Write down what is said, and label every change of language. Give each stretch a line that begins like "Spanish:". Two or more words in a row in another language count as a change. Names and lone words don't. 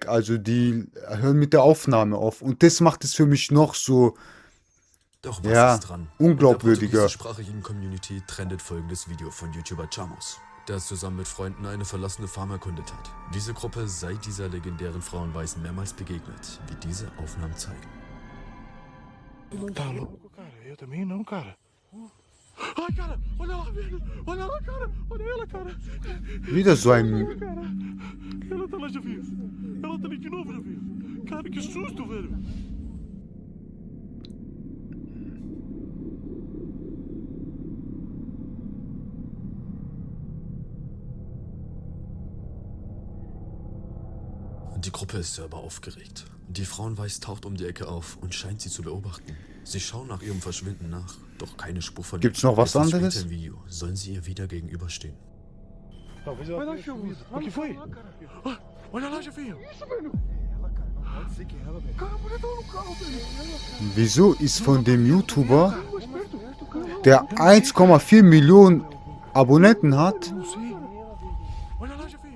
German: Also die hören mit der Aufnahme auf. Und das macht es für mich noch so, Doch was ja, ist dran? unglaubwürdiger. In der portugiesischsprachigen Community trendet folgendes Video von YouTuber Chamos, der zusammen mit Freunden eine verlassene Farm erkundet hat. Diese Gruppe sei dieser legendären Frauenweiß mehrmals begegnet, wie diese Aufnahmen zeigen.
Portuguese: Tá louco, cara? Eu também não, cara. Ai, cara, olha lá, velho. Olha lá, cara. Olha ela, cara.
German: Wieder so ein...
Portuguese: Cara, ela tá lá, já viu? Ela tá ali de novo, já viu? Cara, que susto, velho.
German: Die Gruppe ist selber aufgeregt. Die Frauenweiß taucht um die Ecke auf und scheint sie zu beobachten. Sie schauen nach ihrem Verschwinden nach, doch keine Spur von ihr. Gibt's noch was Etwas anderes? später im Video sollen sie ihr wieder gegenüberstehen.
Portuguese: Talvez ela tenha sumido. O que foi? Ah, olha lá, Jefinho. Isso, velho. Ela, cara. Não pode ser que é ela, velho. Cara, a mulher tava no carro, velho.
German: Wieso ist von dem YouTuber, der 1,4 Millionen Abonnenten hat,
Portuguese: Não sei. Olha lá, Jefinho.